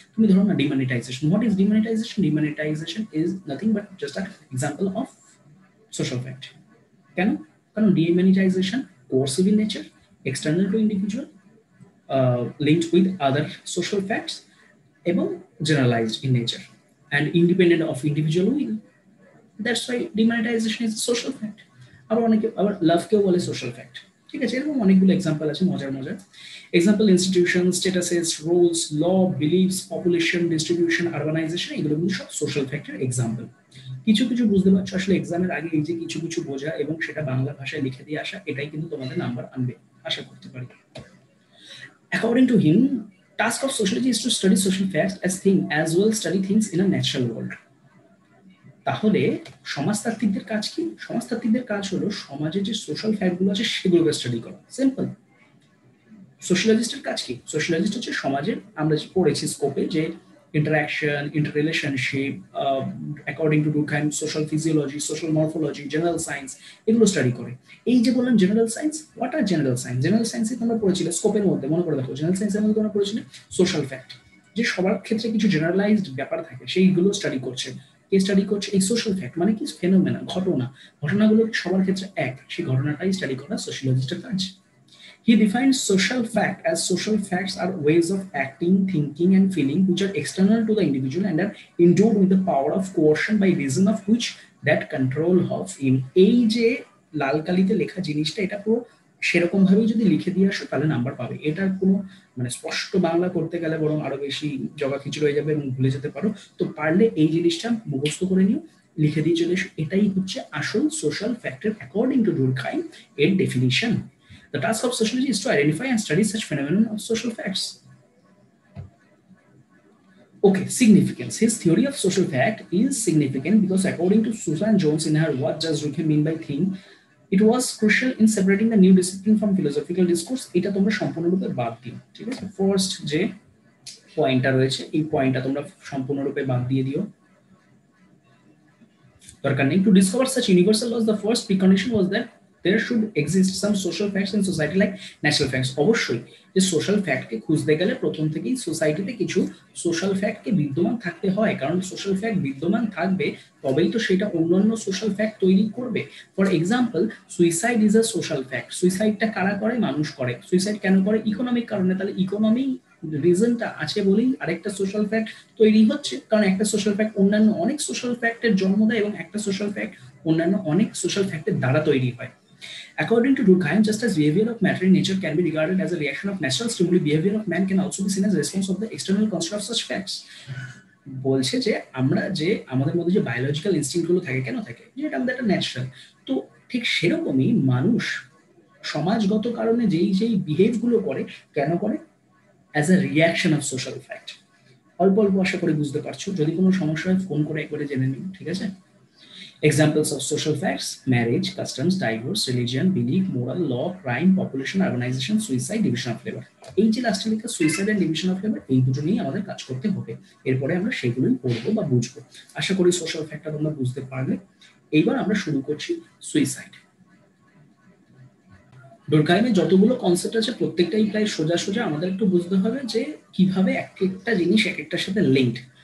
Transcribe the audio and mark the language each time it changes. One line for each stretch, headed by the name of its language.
Bangla: তুমি ধরো না
English: Demonetization, what is demonetization? Demonetization is nothing but just a example of social fact.
Bangla: কেন?
English: কারণ demonetization coercive in nature, external to individual, linked with other social facts এবং generalized in nature and independent of individual will. That's why demonetization is a social fact.
Bangla: আবার অনেকে আবার লাভকেও বলে social fact. ঠিক আছে, এরকম অনেকগুলো এক্সাম্পল আছে মজার মজার। এক্সাম্পল ইনস্টিটিউশন, স্ট্যাটাসেস, রোলস, ল, বিলিফস, পপুলেশন, ডিস্ট্রিবিউশন, আরবানাইজেশন, এগুলো কিন্তু সব সোশ্যাল ফ্যাক্টের এক্সাম্পল। কিছু কিছু বুঝতে পারছো আসলে এক্সামের আগে এই যে কিছু কিছু বোঝা এবং সেটা বাংলা ভাষায় লিখে দিয়ে আসা, এটাই কিন্তু তোমাদের নাম্বার আনবে আশা করতে পারি।
English: According to him, task of sociology is to study social facts as thing as well study things in a natural world.
Bangla: তাহলে সমাজতাত্ত্বিকদের কাজ কি? সমাজতাত্ত্বিকদের কাজ হলো সমাজে যে সোশ্যাল ফ্যাক্টগুলো আছে সেগুলোকে স্টাডি করা, সিম্পল। সোশিয়োলজিস্টের কাজ কি? সোশিয়োলজিস্ট হচ্ছে সমাজের, আমরা পড়েছি স্কোপে যে interaction, ইন্টাররিলেশনশিপ,
English: according to Durkheim
Bangla: social physiology, social morphology, general science, এগুলো স্টাডি করে। এই যে বললাম general science,
English: What are general science?
Bangla: General সায়েন্সে তোমরা পড়েছিলে স্কোপের মধ্যে, মনে করে দেখো জেনারেল সায়েন্সের মধ্যে তোমরা পড়েছিলে সোশ্যাল ফ্যাক্ট, যে সবার ক্ষেত্রে কিছু জেনারেলাইজড ব্যাপার থাকে সেইগুলো স্টাডি করছে। কে স্টাডি করছে? এই সোশ্যাল ফ্যাক্ট মানে কি? ফেনোমেনা, ঘটনা, ঘটনাগুলো সবার ক্ষেত্রে এক, সেই ঘটনাটাই স্টাডি করা সোশিয়োলজিস্টের কাজ।
English: He defines social fact as social facts are ways of acting, thinking, and feeling which are external to the individual and are endowed with the power of coercion by reason of which that control of him.
Bangla: এই যে লাল কালিতে লেখা জিনিসটা, এটা পুরো সেরকম ভাবেই যদি লিখে দিয়ে আসো তাহলে নাম্বার পাবে। এটার কোনো মানে স্পষ্ট বাংলা করতে গেলে বরং আরো বেশি জগাখিচুড়ি হয়ে যাবে এবং ভুলে যেতে পারো। তো পারলে এই জিনিসটা মুখস্থ করে নিও, লিখে দিয়ে চলে এসো। এটাই হচ্ছে আসল সোশ্যাল ফ্যাক্টর
English: according to Durkheim
Bangla: এর definition.
English: The task of sociology is to identify and study such phenomena of social facts. Okay, significance. His theory of social fact is significant because according to Susan Jones in her What Does Durkheim Mean by Thing, it was crucial in separating the new discipline from philosophical discourse.
Bangla: এটা তোমরা সম্পূর্ণরূপে বাদ দিও, ঠিক আছে? First যে পয়েন্টটা রয়েছে এই পয়েন্টটা তোমরা সম্পূর্ণরূপে বাদ দিয়ে দিও, দরকার নেই।
English: To discover such universal laws, the first precondition was that there should exist some social facts in society like natural facts.
Bangla: অবশ্যই যে সোশ্যাল ফ্যাক্টকে খুঁজতে গেলে প্রথম থেকেই সোসাইটিতে কিছু সোশ্যাল ফ্যাক্টকে বিদ্যমান থাকতে হয়, কারণ সোশ্যাল ফ্যাক্ট বিদ্যমান থাকবে তবেই তো সেটা অন্যান্য সোশ্যাল ফ্যাক্ট তৈরি করবে।
English: For example, suicide is a social fact.
Bangla: সুইসাইডটা কারা করে? মানুষ করে। সুইসাইড কেন করে? ইকোনমিক কারণে। তাহলে ইকোনমি রিজনটা আছে বলেই আরেকটা সোশ্যাল ফ্যাক্ট তৈরি হচ্ছে, কারণ একটা সোশ্যাল ফ্যাক্ট অন্যান্য অনেক সোশ্যাল ফ্যাক্টের জন্ম দেয় এবং একটা সোশ্যাল ফ্যাক্ট অন্যান্য অনেক সোশ্যাল ফ্যাক্টের দ্বারা তৈরি হয়।
English: According to Durkheim, just as behavior of matter in nature can be regarded as a reaction of natural stimuli, behavior of man can also be seen as a response of the external construct of such facts.
Bangla: বলছে যে আমরা যে আমাদের মধ্যে যে biological instinct গুলো থাকে, কেন থাকে? যে এটা আমাদের একটা ন্যাচারাল। তো ঠিক সেরকমই মানুষ সমাজগত কারণে যেই যেই বিহেভ গুলো করে, কেন করে?
English: As a reaction of social fact.
Bangla: অল্প অল্প আশা করে বুঝতে পারছো, যদি কোনো সমস্যা হয় ফোন করে একবারে জেনে নিন, ঠিক আছে?
English: Examples of social facts: marriage, customs, divorce, religion, belief, moral, law, crime, population, urbanization, suicide, division of labor.
Bangla: এই যে লাস্টে লেখা suicide and division of labour, এই দুটো নিয়ে আমাদের কাজ করতে হবে। এরপরে আমরা সেগুলোই পড়বো বা বুঝবো। আশা করি সোশ্যাল ফ্যাক্টটা তোমরা বুঝতে পারলে। এইবার আমরা শুরু করছি সুইসাইড। ডুরখাইমের যতগুলো কনসেপ্ট আছে প্রত্যেকটাই প্রায় সোজা সোজা। আমাদের একটু বুঝতে হবে যে কিভাবে এক একটা জিনিস এক একটার সাথে লিঙ্কড।